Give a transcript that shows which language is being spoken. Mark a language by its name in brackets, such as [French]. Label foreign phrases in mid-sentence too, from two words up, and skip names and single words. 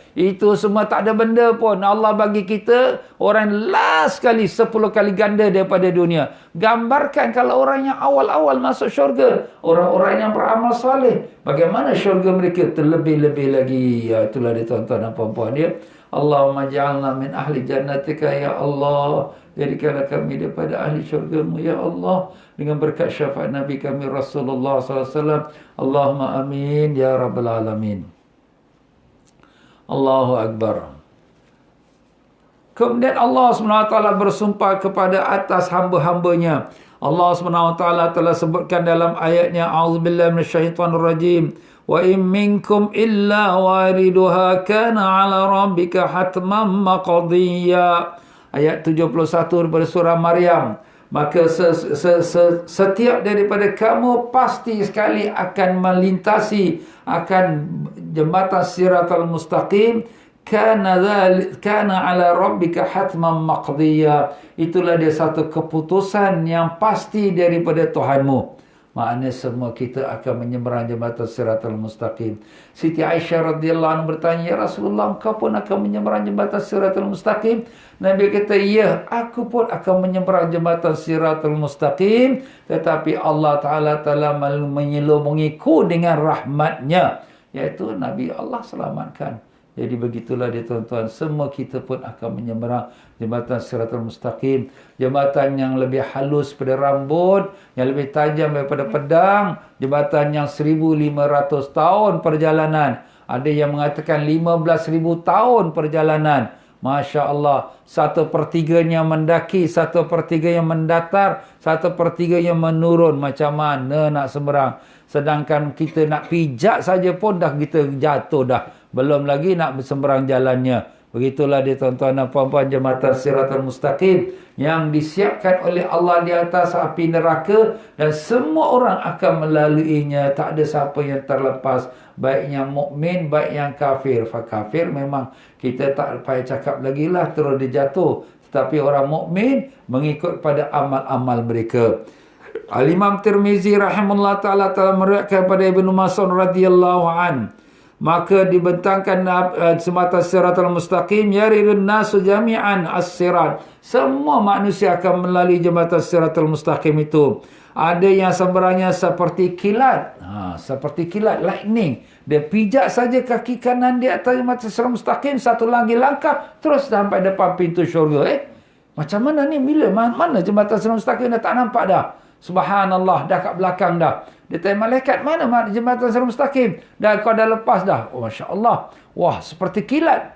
[Malay] Itu semua tak ada benda pun. Allah bagi kita orang last kali 10 kali ganda daripada dunia. Gambarkan kalau orang yang awal-awal masuk syurga, orang-orang yang beramal soleh, bagaimana syurga mereka terlebih-lebih lagi. Itulah dia tuan-tuan dan puan-puan dia. [Arabic] اللهم اجعلنا من أهل جنتك يا الله. [Malay] Jadikanlah kami daripada ahli syurga-Mu ya Allah, dengan berkat syafaat Nabi kami Rasulullah SAW. [Arabic] اللهم آمين يا رب العالمين. الله أكبر. [Malay] Kemudian Allah SWT bersumpah kepada atas hamba-hambanya. Allah SWT telah sebutkan dalam ayatnya, [Arabic] أعوذ بالله من الشيطان الرجيم, وإن منكم إلا واردها كان على ربك حتما مقضيا. [Malay] Ayat 71 daripada surah Maryam. Maka setiap daripada kamu pasti sekali akan melintasi akan jembatan Siratal Mustaqim. [Arabic] كان على ربك حتما مقضيا. [Malay] Itulah dia satu keputusan yang pasti daripada Tuhanmu. Maknanya semua kita akan menyeberang jembatan Siratal Mustaqim. Siti Aisyah [Arabic] رضي الله عنها [Malay] bertanya, [Arabic] يا رسول الله, [Malay] engkau pun akan menyeberang jembatan Siratal Mustaqim? Nabi kata, ya, aku pun akan menyeberang jembatan Siratal Mustaqim, tetapi Allah Ta'ala telah menyelubungiku dengan rahmatnya, iaitu Nabi Allah selamatkan. Jadi begitulah dia tuan-tuan, semua kita pun akan menyeberang jembatan Siratal Mustaqim. Jembatan yang lebih halus pada rambut, yang lebih tajam daripada pedang. Jembatan yang 1,500 tahun perjalanan. Ada yang mengatakan 15,000 tahun perjalanan. [Arabic] ما شاء الله. [Malay] 1/3-nya mendaki, 1/3-nya mendatar, 1/3-nya menurun. Macam mana nak seberang? Sedangkan kita nak pijak saja pun dah kita jatuh dah. Belum lagi nak bersemberang jalannya. Begitulah dia tuan-tuan dan puan-puan, jembatan Siratal Mustaqim yang disiapkan oleh Allah di atas api neraka, dan semua orang akan melaluinya. Tak ada siapa yang terlepas, baik yang mukmin, baik yang kafir. Kafir memang kita tak payah cakap lagi lah, terus dia jatuh. Tetapi orang mukmin mengikut pada amal-amal mereka. Al-Imam Tirmizi [Arabic] رحمه الله تعالى [Malay] telah meriwayatkan pada Ibnu Mas'ud [Arabic] رضي الله عن, [Malay] maka dibentangkan semata Siratal Mustaqim, [Arabic] يرد الناس جميعا الصراط. [Malay] Semua manusia akan melalui jembatan Siratal Mustaqim itu. Ada yang seberangnya seperti kilat. Seperti kilat, lightning. Dia pijak saja kaki kanan di atas jembatan Siratal Mustaqim, satu lagi langkah, terus sampai depan pintu syurga. Macam mana ni? Bila? Mana jembatan Siratal Mustaqim? Dah tak nampak dah. Subhanallah, dah kat belakang dah. Dia tanya malaikat, mana jembatan Siratal Mustaqim? Dah, kau dah lepas dah. Oh, [Arabic] ما شاء الله. [Malay] Wah, seperti kilat.